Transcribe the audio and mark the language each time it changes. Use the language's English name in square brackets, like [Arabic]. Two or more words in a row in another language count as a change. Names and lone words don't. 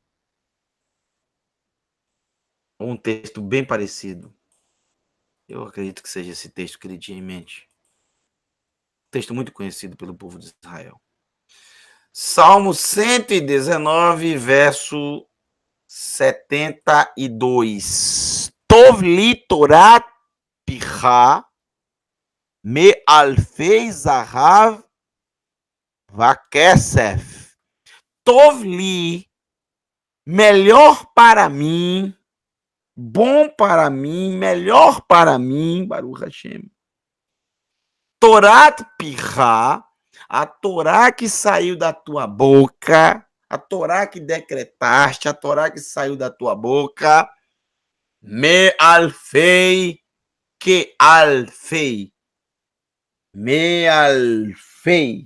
[Portuguese] Ou um texto bem parecido. Eu acredito que seja esse texto que ele tinha em mente. Um texto muito conhecido pelo povo de Israel. Salmo 119, verso 72. [Hebrew] טוב לי תורת פיך מאלפי זהב וכסף. טוב לי, [Portuguese] melhor para mim, bom para mim, melhor para mim, [Hebrew] ברוך השם. תורת פיך, [Portuguese] a Torá que saiu da tua boca, a Torá que decretaste, a Torá que saiu da tua boca, [Hebrew] מאלפי, [Portuguese] que alfei, [Hebrew] מאלפי.